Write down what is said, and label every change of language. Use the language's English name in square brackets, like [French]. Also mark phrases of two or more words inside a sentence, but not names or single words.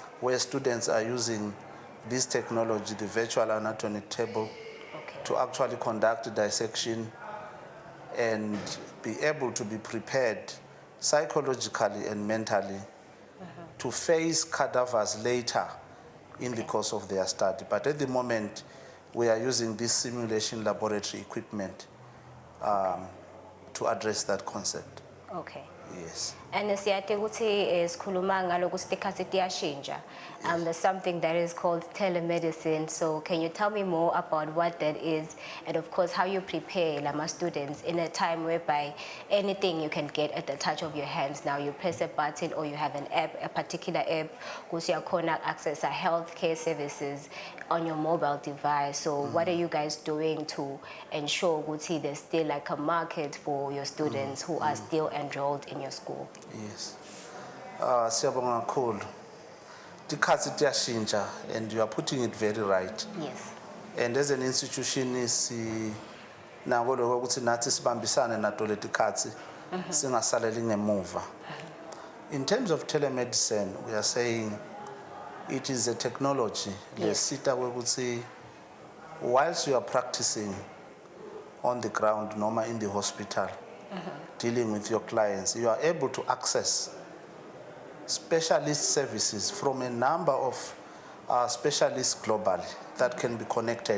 [English] Where students are using this technology, the virtual anatomy table, to actually conduct dissection and be able to be prepared psychologically and mentally to face cadavers later in the course of their study. But at the moment, we are using this simulation laboratory equipment to address that concept. Okay. Yes. [Swati] And siyati ukuthi sikhuluma ngaloku sikhathi siyashintsha. [English] There's something that is called telemedicine. So can you tell me more about what that is, and of course how you prepare Lama students in a time whereby anything you can get at the touch of your hands. Now you press a button or you have an app, a particular app, because you can access healthcare services on your mobile device. So what are you guys doing to ensure ukuthi there's still like a market for your students who are still enrolled in your school? Yes. [Swati] Siyabonga kakhulu. Tikhathi tiyashintsha, [English] and you are putting it very right. Yes. And as an institution [Swati] nako lokho ukuthi nathi sibambisane nato letikhathi singasaleli ngemuva. [English] In terms of telemedicine, we are saying it is a technology [Swati] lesita ukuthi [English] whilst you are practicing on the ground, normal in the hospital, dealing with your clients, you are able to access specialist services from a number of specialists globally that can be connected.